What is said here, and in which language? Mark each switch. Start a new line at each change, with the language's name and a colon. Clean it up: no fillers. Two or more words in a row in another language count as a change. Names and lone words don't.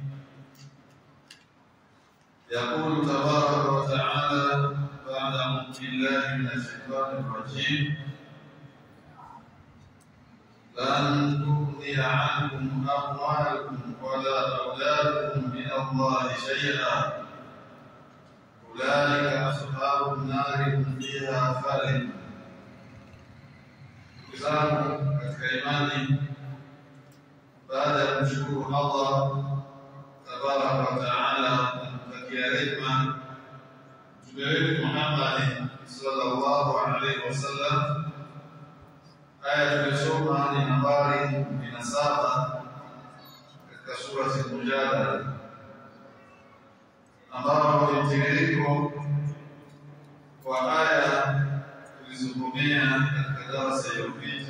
Arabic: يقول تبارك وتعالى بعد أعوذ بالله من الشيطان الرجيم: لن تغني عنكم أموالكم ولا أولادكم من الله شيئا أولئك أصحاب النار هم فيها خالدون.
Swahili: Zangu katika imani, baada ya kumshukuru Allah
Arabic: تبارك و
Swahili: taala na kumtakia rehema Mtume wetu Muhammad
Arabic: صلى الله عليه وسلم,
Swahili: aya tumesoma ni nambari 17 katika sura Al-Mujadala, ambapo ni mtiririko wa aya tulizosomea katika darasa iliyopita.